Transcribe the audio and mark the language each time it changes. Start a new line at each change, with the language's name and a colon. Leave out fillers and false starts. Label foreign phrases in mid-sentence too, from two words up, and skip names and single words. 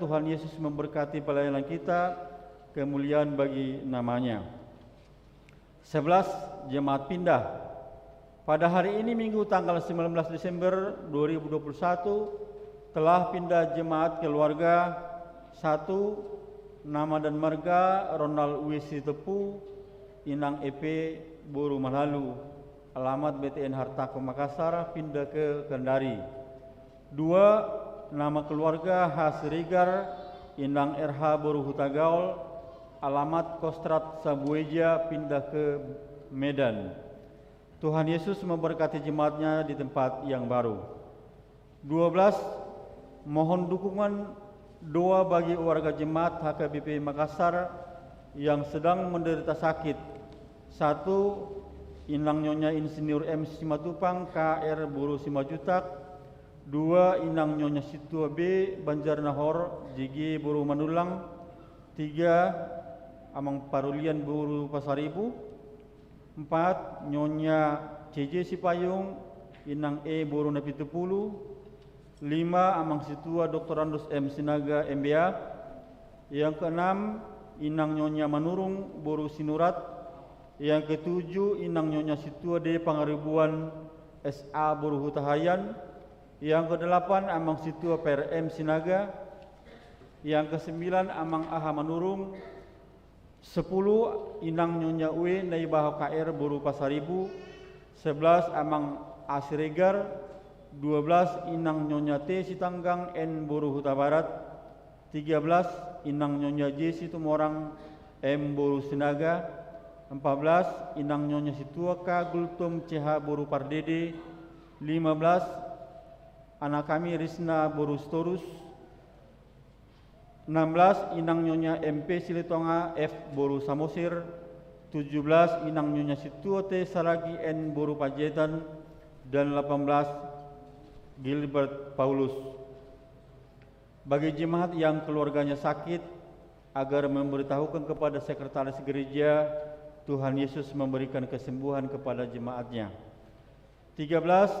Indonesian: Tuhan Yesus memberkati pelayanan kita, kemuliaan bagi namanya. 11. Jemaat pindah. Pada hari ini Minggu tanggal 19 Desember 2021 telah pindah jemaat keluarga. 1. Nama dan marga Ronald Wisi Tepu, Inang EP Boru Malalu, alamat BTN Hartako Makassar, pindah ke Kendari. 2. Nama keluarga Hasrigar, Inang RH Boru Hutagaul, alamat Kostrat Sabueja, pindah ke Medan. Tuhan Yesus memberkati jemaatnya di tempat yang baru. 12. Mohon dukungan doa bagi warga jemaat HKBP Makassar yang sedang menderita sakit. 1. Inang Nyonya Insinyur M. Simatupang, KR Boru Simajutak. 2. Inang Nyonya Situa B. Banjarnahor, JG Boru Manulang. 3. Amang Parulian Boru Pasaribu. 4. Nyonya CJ Sipayung, Inang E Boru Napitupulu. 5. Amang Situa Dr. Andus M. Sinaga MBA. Yang ke-6, Inang Nyonya Manurung Boru Sinurat. Yang ke-7, Inang Nyonya Situa D. Pangaribuan SA Boru Hutahayan. Yang ke-8, Amang Situa PRM Sinaga. Yang ke-9, Amang Aha Manurung. 10. Inang Nyonya Ue Naibaho KR Boru Pasaribu. 11. Amang Asiregar. 12. Inang Nyonya T Sitanggang N Boru Huta Barat. 13. Inang Nyonya J Situmorang M Boru Sinaga. 14. Inang Nyonya Situa K Gultum CH Boru Pardede. 15. Anak kami Risna Boru Storus. 16. Inang Nyonya MP Silitonga F Boru Samosir. 17. Inang Nyonya Situa T Saragi N Boru Pajetan. Dan 18. Gilbert Paulus. Bagi jemaat yang keluarganya sakit, agar memberitahukan kepada Sekretaris Gereja, Tuhan Yesus memberikan kesembuhan kepada jemaatnya. 13.